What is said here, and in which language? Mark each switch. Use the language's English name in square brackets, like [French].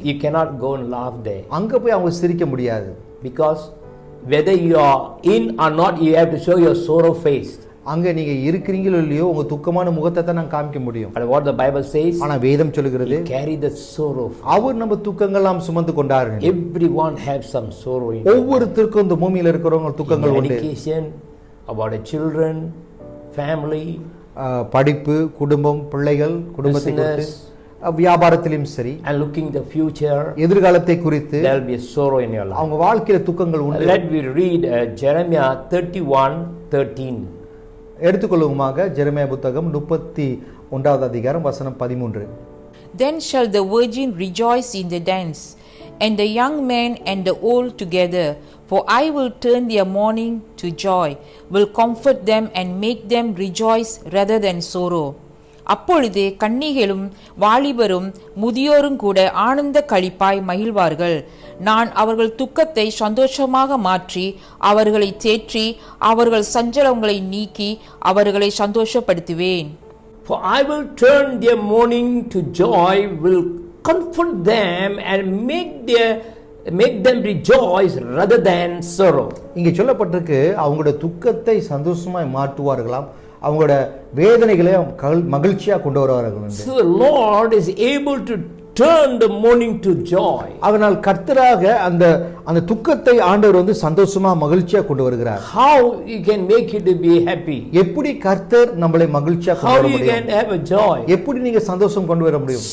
[English] You cannot go and laugh there, [Tamil] அங்க போய் அவங்க சிரிக்க முடியாது. [English] because whether you are in or not, you have to show your sorrow face. [Tamil] அங்க நீங்க இருக்கிறீங்களோ இல்லையோ உங்க துக்கமான முகத்தை தான் நான் காமிக்க முடியும். [English] But what the Bible says, [Tamil] ஆனா வேதம் சொல்லுகிறது, [English] He carry the sorrow. [Tamil] அவர் நம்ம துக்கங்கள் நாம் சுமந்து கொண்டார்கள். [English] Everyone have some sorrow in [Tamil] ஒவ்வொருத்தருக்கும் இந்த பூமியில இருக்கிறவங்க துக்கங்கள் உண்டு. [English] education, about the children, family, [Tamil] படிப்பு, குடும்பம், பிள்ளைகள், குடும்பத்தை குறித்து, [English] business, [Tamil] வியாபாரத்திலும் சரி, [English] and looking the future. [Tamil] எதிர்காலத்தை குறித்து [English] There will be a sorrow in your life. [Tamil] அவங்க வாழ்க்கையில துக்கங்கள் உண்டு. [English] Let me read Jeremiah 31:13. [Tamil] எடுத்துக்கொள்ளுமாக Jeremiah புத்தகம் 31வது அதிகாரம் வசனம் 13. [English] Then shall the virgin rejoice in the dance, and the young man and the old together. For I will turn their mourning to joy, will comfort them and make them rejoice rather than sorrow. [Tamil] அப்பொழுது கன்னிகளும் வாலிபரும் முதியோரும் கூட ஆனந்த களிப்பாய் மகிழ்வார்கள். நான் அவர்கள் துக்கத்தை சந்தோஷமாக மாற்றி அவர்களை தேற்றி அவர்கள் சஞ்சலங்களை நீக்கி அவர்களை சந்தோஷப்படுத்துவேன். [English] For I will turn their mourning to joy, will comfort them and make them rejoice rather than sorrow. [Tamil] இங்கே சொல்லப்பட்டிருக்கு, அவங்களோட துக்கத்தை சந்தோஷமாய் மாற்றுவார்களாம், அவங்களோட வேதனைகளை மகிழ்ச்சியா கொண்டு வருவார்கள். [English] So the Lord is able to turn the mourning to joy. [Tamil] அதனால் கர்த்தராக அந்த துக்கத்தை ஆண்டவர் சந்தோஷமா மகிழ்ச்சியா கொண்டு வருகிறார். [English] How you can make it to be happy? [Tamil] எப்படி கர்த்தர் நம்மளை மகிழ்ச்சியா கொண்டு [English] How [Tamil] வர [English] you [Tamil] முடியும்? [English] can have a joy? [Tamil] எப்படி நீங்க சந்தோஷம் கொண்டு வர முடியும்?